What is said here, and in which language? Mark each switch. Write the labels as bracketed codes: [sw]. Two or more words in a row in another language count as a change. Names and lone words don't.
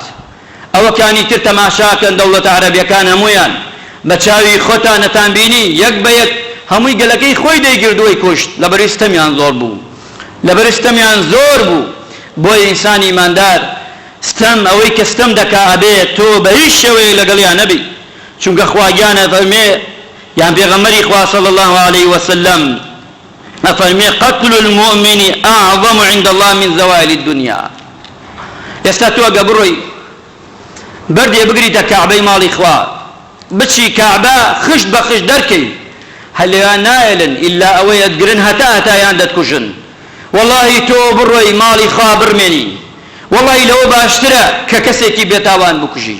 [ckb] ئەوەکانی تر تەماشاکەن دەوڵەتە عەرەبیەکان هەموویان بە چاوی خۆتان نەتان بینی یەک بە یەک هەمووی گەلەکەی خۆی دەیگردووەی کوشت لەبەر ستەمیان زۆر بوو، لەبەر ستەمیان زۆر بوو. بۆیە ئینسانی ئیماندار ستەم ئەوەی کە ستەم دەکا ئەبێت تۆ بە هیچ شێوەیە لەگەڵیان نەبی، چونکە خوا گیانە فەرمێ یان پێغەمبەری خوا [ar] صلی الله عليه وسلم [ckb] ئەفەرمێ [ar] قتل المؤمن أعظم عند الله من زوال الدنيا. [ckb] ئێستا تۆ ئەگە بڕۆی بەردێ بگریتە کەعبەی ماڵی خوا بچی کەعبە خشت بە خشت دەرکەی هەلێیان نایەلن ئیلا ئەوەی ئەتگرن هەتا هەتایان دەتکوژن. وەڵڵاهی تۆ بڕۆی ماڵی خوا بڕمێنی، وەڵڵاهی لەوە باشترە کە کەسێکی بێتاوان بکوژی.